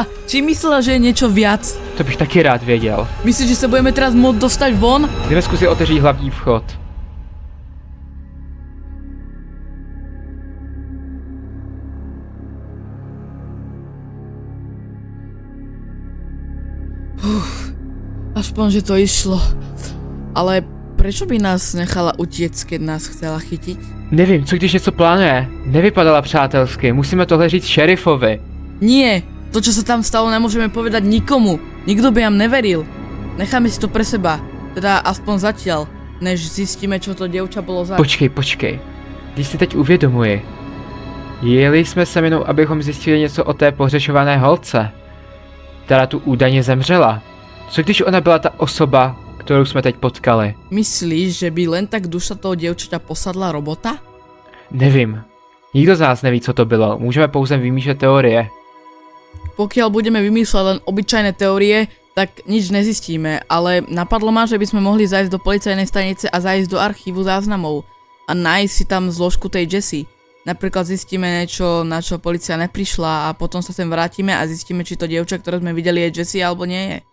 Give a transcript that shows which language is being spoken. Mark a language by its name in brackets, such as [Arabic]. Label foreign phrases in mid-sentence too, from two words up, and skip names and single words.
[Slovak] Či myslela, že je niečo viac? [Czech] To bych taky rád věděl. [Slovak] Myslíš, že sa budeme teraz môcť dostať von? [Czech] Jdeme zkusit otevřít hlavní vchod. [Slovak] Aspoň, že to išlo. Ale prečo by nás nechala utiec, keď nás chcela chytiť? [Czech] Nevím, co když něco plánuje? Nevypadala přátelsky, musíme tohle říct šerifovi. [Slovak] Nie, to čo sa tam stalo nemôžeme povedať nikomu. Nikto by nám neveril. Necháme si to pre seba. Teda aspoň zatiaľ, než zistíme, čo to dievča bolo za... [Czech] Počkej. Když si teď uvědomuji. Jeli jsme sem jenom, abychom zjistili něco o té pohřešované holce, která tu údajně zemřela. Co když ona byla ta osoba, kterou jsme teď potkali? [Slovak] Myslíš, že by len tak duša toho dievčaťa posadla robota? [Czech] Nevím. Nikdo z nás neví, co to bylo. Můžeme pouze vymýšlet teorie. [Slovak] Pokiaľ budeme vymýšľať len obyčajné teórie, tak nič nezistíme, ale napadlo ma, že by sme mohli zajsť do policajnej stanice a zajsť do archívu záznamov a nájsť si tam zložku tej Jessie. Napríklad zistíme niečo, na čo polícia neprišla a potom sa sem vrátime a zistíme, či to dievča, ktoré sme videli, je Jessie alebo nie je.